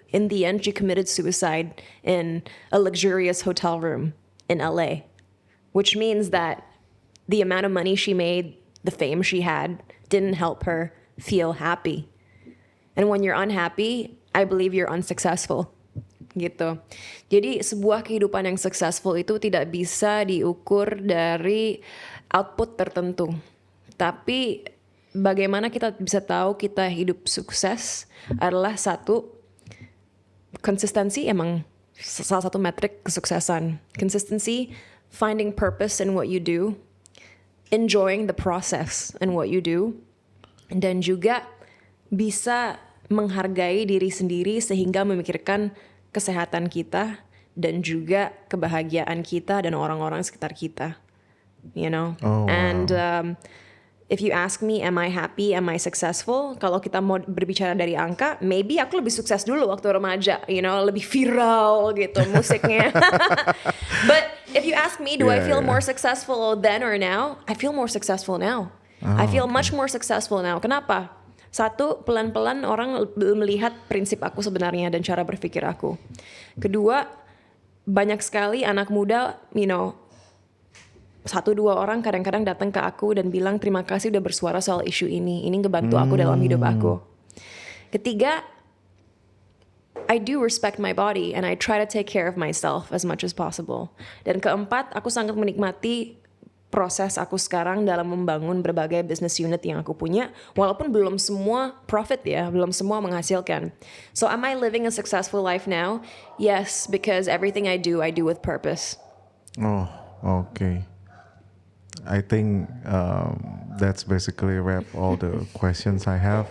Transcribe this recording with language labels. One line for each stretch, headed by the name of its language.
English: In the end, she committed suicide in a luxurious hotel room in LA, which means that the amount of money she made, the fame she had, didn't help her feel happy. And when you're unhappy, I believe you're unsuccessful.
Indonesian: Gitu. Jadi sebuah kehidupan yang successful itu tidak bisa diukur dari output tertentu. Tapi bagaimana kita bisa tahu kita hidup sukses adalah satu, konsistensi emang salah satu metrik kesuksesan. Consistency, finding purpose in what you do, enjoying the process in what you do, dan juga bisa menghargai diri sendiri sehingga memikirkan kesehatan kita dan juga kebahagiaan kita dan orang-orang sekitar kita.
English: Oh, wow. And if you ask me, am I happy, am I successful?
Indonesian: Kalau kita mau berbicara dari angka, maybe aku lebih sukses dulu waktu remaja, lebih viral gitu musiknya.
English: But if you ask me, do I feel more successful then or now? I feel more successful now. I feel much more successful now.
Indonesian: Kenapa? Satu, pelan-pelan orang melihat prinsip aku sebenarnya dan cara berpikir aku. Kedua, banyak sekali anak muda, 1-2 orang kadang-kadang datang ke aku dan bilang terima kasih udah bersuara soal isu ini ngebantu aku dalam hidup aku.
English: Ketiga, I do respect my body and I try to take care of myself as much as possible. Dan keempat, aku sangat menikmati
Indonesian: proses aku sekarang dalam membangun berbagai business unit yang aku punya, walaupun belum semua profit ya, belum semua menghasilkan.
English: So am I living a successful life now? Yes, because everything I do with purpose. Oh, okay. I think that's basically wrap all the questions I have.